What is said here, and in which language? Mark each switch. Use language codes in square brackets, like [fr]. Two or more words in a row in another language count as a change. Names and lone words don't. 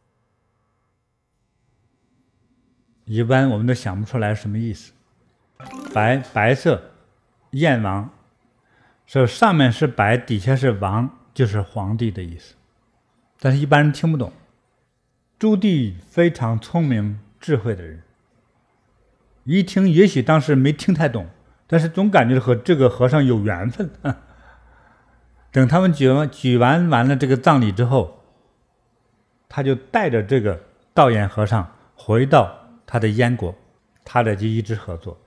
[zh] 一般我們都想不出來什麼意思。白色燕王，上面是白，底下是王， 就是皇帝的意思，但是一般人听不懂。朱棣非常聰明智慧的人，一听也許當時沒聽太懂，但是總感覺和這個和尚有緣分。等他們舉完了這個葬禮之後，他就帶着這個道偃和尚回到他的燕國，他倆就一直合作。